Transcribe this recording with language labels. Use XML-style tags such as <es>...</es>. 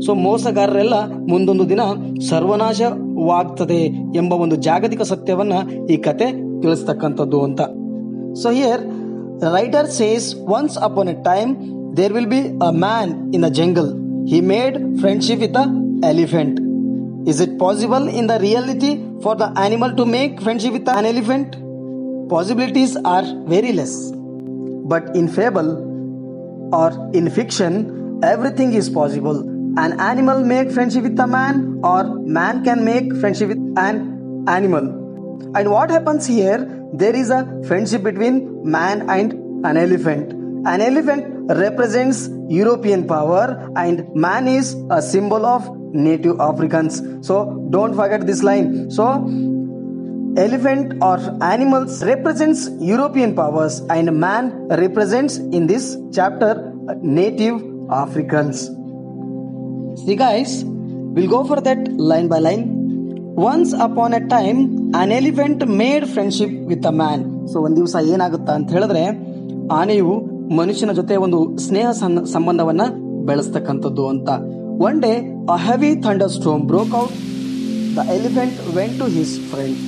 <kn>So ಮೋಸಗಾರರೆಲ್ಲ ಮುಂದೊಂದು ದಿನ ಸರ್ವನಾಶವಾಗ್ತದೆ ಎಂಬ ಒಂದು ಜಾಗತಿಕ ಸತ್ಯವನ್ನ ಈ ಕತೆ ತಿಳಿಸ್ತಕ್ಕಂಥದ್ದು ಅಂತ.</kn> <en>So here writer says, once upon a time there will be a man in a jungle. He made friendship with a elephant. Is it possible in the reality for the animal to make friendship with an elephant? Possibilities are very less. But in fable or in fiction, everything is possible. An animal make friendship with a man, or man can make friendship with an animal. And what happens here? There is a friendship between man and an elephant. An elephant represents European power and man is a symbol of native Africans. So don't forget this line. So elephant or animals represents European powers and man represents in this chapter native Africans. See guys, we'll go for that line by line. Once upon a time an elephant made friendship with a man.</en> <kn>So ಒಂದು ದಿವಸ ಏನಾಗುತ್ತಾ ಅಂತ ಹೇಳಿದ್ರೆ, ಆನೆಯು ಮನುಷ್ಯನ ಜೊತೆ ಒಂದು ಸ್ನೇಹ ಸಂಬಂಧವನ್ನ ಬೆಳೆಸ್ತಕ್ಕಂಥದ್ದು ಅಂತ.</kn> <en>One day a heavy thunderstorm broke out. The elephant went to his friend.</en>